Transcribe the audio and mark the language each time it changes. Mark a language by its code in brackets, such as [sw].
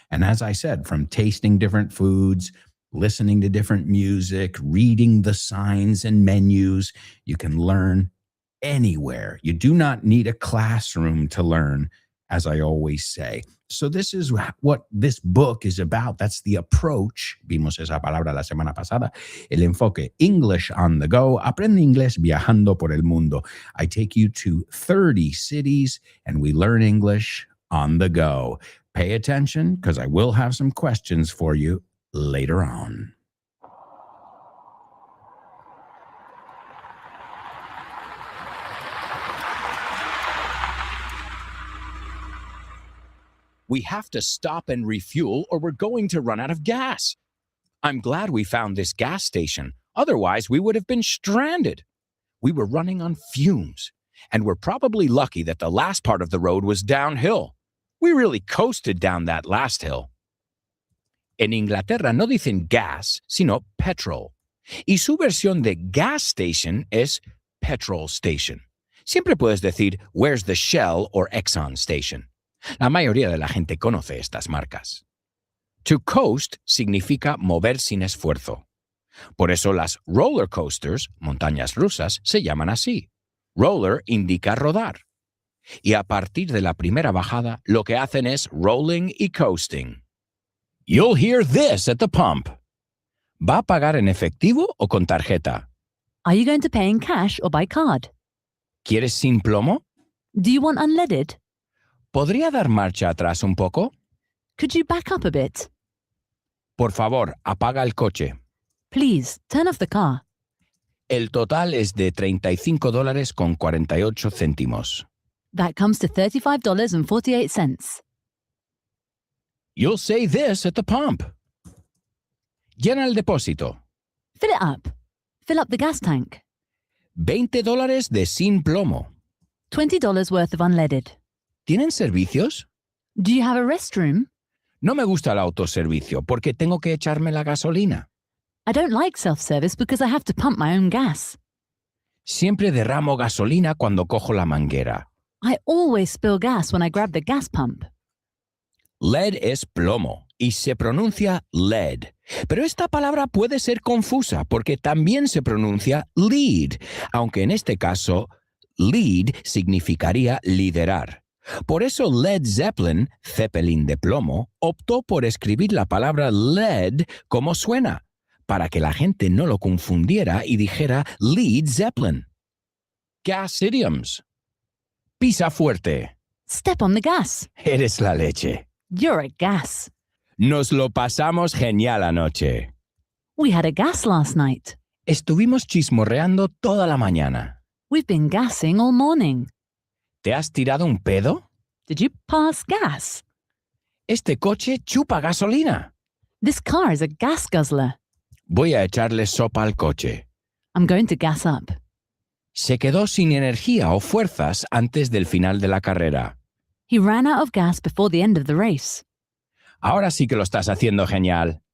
[en] And as I said, from tasting different foods, listening to different music, reading the signs and menus, you can learn anywhere. You do not need a classroom to learn, as I always say. So this is what this book is about. That's the approach. [es] Vimos esa palabra la semana pasada. El enfoque. [en] English on the go. [es] Aprende inglés viajando por el mundo. [en] I take you to 30 cities and we learn English on the go. Pay attention because I will have some questions for you later on. We have to stop and refuel or we're going to run out of gas. I'm glad we found this gas station. Otherwise, we would have been stranded. We were running on fumes, and we're probably lucky that the last part of the road was downhill. We really coasted down that last hill. [es] En Inglaterra no dicen gas, sino petrol. Y su versión de gas station es petrol station. Siempre puedes decir, [en] where's the Shell or Exxon station? [es] La mayoría de la gente conoce estas marcas. To coast significa mover sin esfuerzo. Por eso las roller coasters, montañas rusas, se llaman así. Roller indica rodar. Y a partir de la primera bajada, lo que hacen es rolling y coasting. [en] You'll hear this at the pump. [es] ¿Va a pagar en efectivo o con tarjeta? [en] Are you going to pay in cash or by card? [es] ¿Quieres sin plomo? [en] Do you want unleaded? [es] ¿Podría dar marcha atrás un poco? [en] Could you back up a bit? [es] Por favor, apaga el coche. [en] Please, turn off the car. [es] El total es de $35.48. [en] That comes to $35.48. You'll say this at the pump. [es] Llena el depósito. [en] Fill it up. Fill up the gas tank. [es] $20 de sin plomo. [en] $20 worth of unleaded. [es] ¿Tienen servicios? [en] Do you have a restroom? [es] No me gusta el autoservicio porque tengo que echarme la gasolina. [en] I don't like self-service because I have to pump my own gas. [es] Siempre derramo gasolina cuando cojo la manguera. [en] I always spill gas when I grab the gas pump. [es] Lead es plomo y se pronuncia lead. Pero esta palabra puede ser confusa porque también se pronuncia lead, aunque en este caso lead significaría liderar. Por eso Led Zeppelin, Zeppelin de plomo, optó por escribir la palabra lead como suena, para que la gente no lo confundiera y dijera Led Zeppelin. [en] Gas idioms. [es] Pisa fuerte. [en] Step on the gas. [es] Eres la leche. [en] You're a gas. [es] Nos lo pasamos genial anoche. [en] We had a gas last night. [es] Estuvimos chismorreando toda la mañana. [en] We've been gassing all morning. [es] ¿Te has tirado un pedo? [en] Did you pass gas? [es] Este coche chupa gasolina. [en] This car is a gas guzzler. [es] Voy a echarle sopa al coche. [en] I'm going to gas up. [es] Se quedó sin energía o fuerzas antes del final de la carrera. [en] He ran out of gas before the end of the race. [es] Ahora sí que lo estás haciendo genial.